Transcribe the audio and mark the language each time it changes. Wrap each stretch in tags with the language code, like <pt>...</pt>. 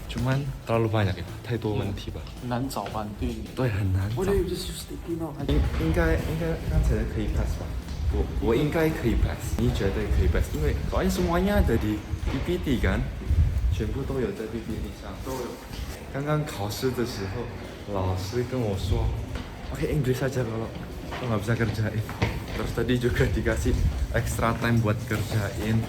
<id>Cuman terlalu banyak ya,</id> <zh>太多问题吧。难找吧？对你。对，很难找。我以为就是 sticky note。应该刚才的可以 pass 吧？我应该可以 pass， 你绝对可以 pass， 因为</zh> <id>soalnya semuanya ada di PPT kan，</id> <zh>全部都有在 PPT 上。都有。刚刚考试的时候，老师跟我说，</zh> <id>Oke, Inggris aja kalau nggak bisa kerjain. Terus tadi juga dikasih extra time buat kerjain.</id>